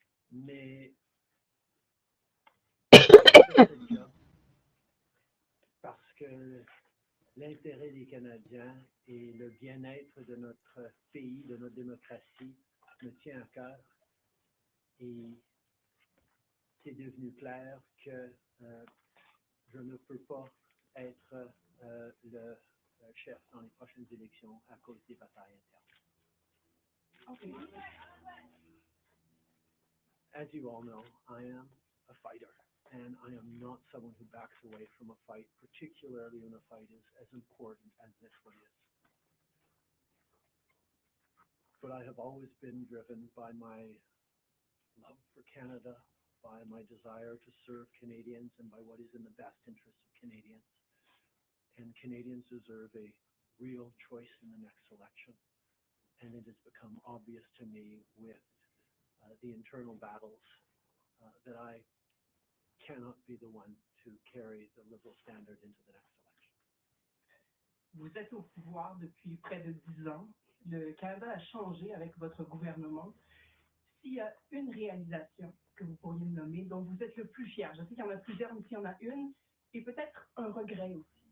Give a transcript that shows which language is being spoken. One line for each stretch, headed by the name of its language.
French: Mais j'ai fait ce job parce que l'intérêt des Canadiens et le bien-être de notre pays, de notre démocratie, me tient à cœur. Et c'est devenu clair que je ne peux pas être le chef dans les prochaines élections à cause des batailles internes.
English: Okay. As you all know, I am a fighter, and I am not someone who backs away from a fight, particularly when a fight is as important as this one is. But I have always been driven by my love for Canada, by my desire to serve Canadians, and by what is in the best interest of Canadians. And Canadians deserve a real choice in the next election. And it has become obvious to me with the internal battles that I cannot be the one to carry the Liberal standard into the next election.
French: Vous êtes au pouvoir depuis près de 10 ans. Le Canada a changé avec votre gouvernement. S'il y a une réalisation que vous pourriez me nommer, dont vous êtes le plus fier, je sais qu'il y en a plusieurs, mais s'il y en a une, et peut-être un regret aussi.